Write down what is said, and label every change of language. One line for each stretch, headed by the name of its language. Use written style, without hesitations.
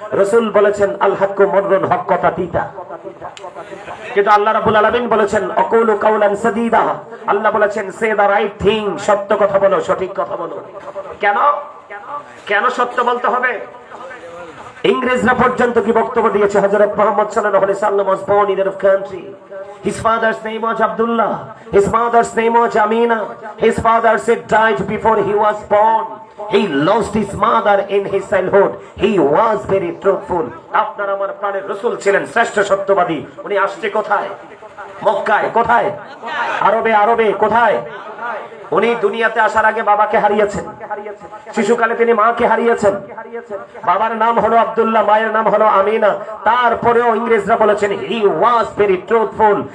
Bangla: রাসূল বলেছেন,
Arabic: আল হাক্কু মুররুন,
Bangla: হক কথা তিতা। কিন্তু আল্লাহ রাব্বুল আলামিন বলেছেন,
Arabic: আকুলু কাওলান সাদীদা।
Bangla: আল্লাহ বলেছেন,
English: say the right thing,
Bangla: সত্য কথা বলো, সঠিক কথা বলো। কেন? কেন সত্য বলতে হবে? ইংরেজরা পর্যন্ত কি বক্তব্য দিয়েছে?
English: হযরত মুহাম্মদ সাল্লাল্লাহু আলাইহি ওয়াসাল্লাম was born in a country. His father's name was Abdullah. His mother's name was Amina. His father said died before he was born. He lost his mother in his childhood. He was very truthful.
Bangla: আপনার আমার প্রাণের রাসূল ছিলেন শ্রেষ্ঠ সত্যবাদী। উনি আসছে কোথায়? মক্কায়। কোথায়? আরবে। আরবে কোথায়? উনি দুনিয়াতে আসার আগে বাবাকে হারিয়েছেন, শিশুকালে তিনি মাকে হারিয়েছেন। বাবার নাম হলো আব্দুল্লাহ, মায়ের নাম হলো আমিনা। তারপরেও ইংরেজরা বলেছেন,
English: He was very truthful.